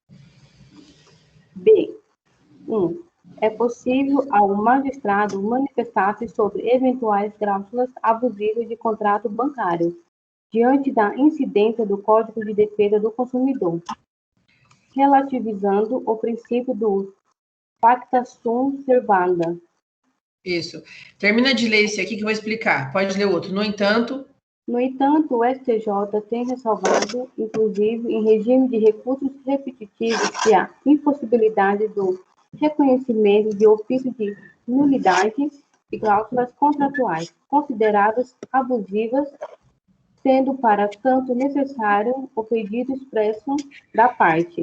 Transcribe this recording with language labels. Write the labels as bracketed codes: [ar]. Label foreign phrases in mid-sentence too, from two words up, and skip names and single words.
[pt] B. 1. É possível ao magistrado manifestar-se sobre eventuais cláusulas abusivas de contrato bancário, diante da incidência do Código de Defesa do Consumidor, relativizando o princípio do [la] pacta sunt servanda. [pt] Isso. Termina de ler esse aqui que eu vou explicar. Pode ler outro. No entanto, o STJ tem ressalvado, inclusive, em regime de recursos repetitivos, que a impossibilidade do reconhecimento de ofício de nulidade de cláusulas contratuais consideradas abusivas, sendo para tanto necessário o pedido expresso da parte.